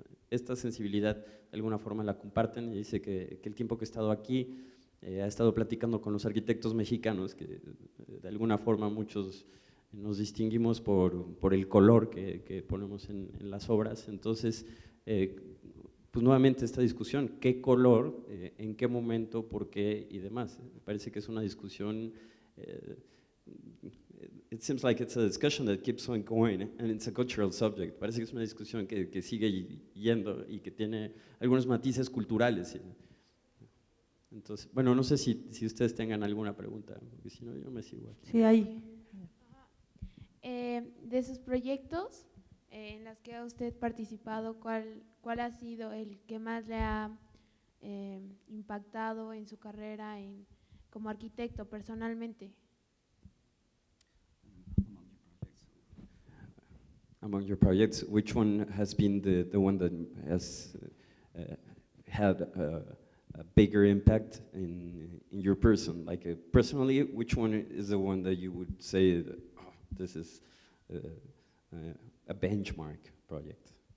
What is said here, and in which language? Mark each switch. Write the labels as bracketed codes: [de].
[es] Esta sensibilidad de alguna forma la comparten, y dice que el tiempo que ha estado aquí ha estado platicando con los arquitectos mexicanos, que de alguna forma muchos nos distinguimos por el color que ponemos en las obras. Entonces, pues nuevamente esta discusión, ¿qué color, en qué momento, por qué y demás? Me parece que es una discusión, [en] it seems like it's a discussion that keeps on going, and it's a cultural subject. [es] Parece que es una discusión que sigue yendo y que tiene algunos matices culturales. Entonces, bueno, no sé si ustedes tengan alguna pregunta, porque si no yo me sigo aquí. Sí, hay. De sus proyectos en los que ha usted participado, ¿cuál ha sido el que más le ha impactado en su carrera como arquitecto personalmente? [en] Among your projects, which one has been the one that has had a bigger impact in your person? Like personally, which one is the one that you would say that, oh, this is a benchmark project?